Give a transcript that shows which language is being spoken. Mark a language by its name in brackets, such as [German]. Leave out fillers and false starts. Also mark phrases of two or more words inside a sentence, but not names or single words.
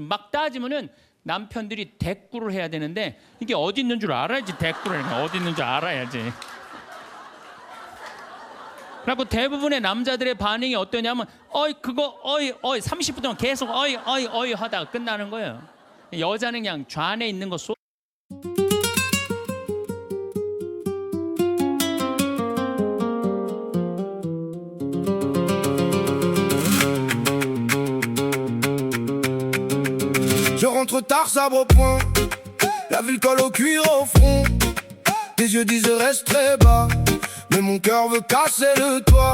[Korean] 막 따지면은 남편들이 대꾸를 해야 되는데 이게 어디 있는 줄 알아야지. 대꾸를 어디 있는 줄 알아야지. 그리고 대부분의 남자들의 반응이 어떠냐면 어이 그거 어이 30분 동안 계속 어이 하다가 끝나는 거예요. 여자는 그냥 좌안에 있는 거 [French] Je rentre tard, sabre au poing. La ville colle au cuir au front. Tes yeux disent reste très bas, mais mon cœur veut casser le toit.